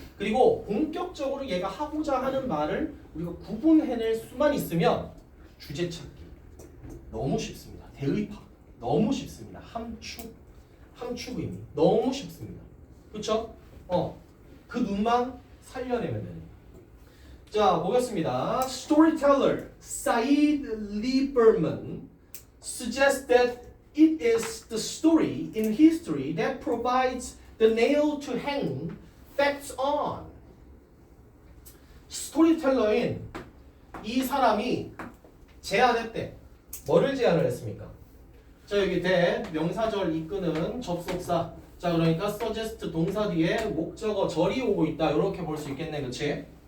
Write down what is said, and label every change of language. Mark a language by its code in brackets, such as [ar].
[ko] 그리고 본격적으로 얘가 하고자 하는 말을 우리가 구분해낼 수만 있으면 주제 찾기 너무 쉽습니다. 대의파 너무 쉽습니다. 함축 의미 너무 쉽습니다. 그쵸? 그 눈만 살려내면 됩니다. 자, 보겠습니다. [en] Storyteller Said Lieberman suggests that it is the story in history that provides the nail to hang facts on. [ko] 스토리텔러인 이 사람이 제안했대. 뭐를 제안을 했습니까? 자 여기 대 명사절 이끄는 접속사. 자 그러니까 suggest 동사 뒤에 목적어 절이 오고 있다. 이렇게 볼 수 있겠네, 그렇지?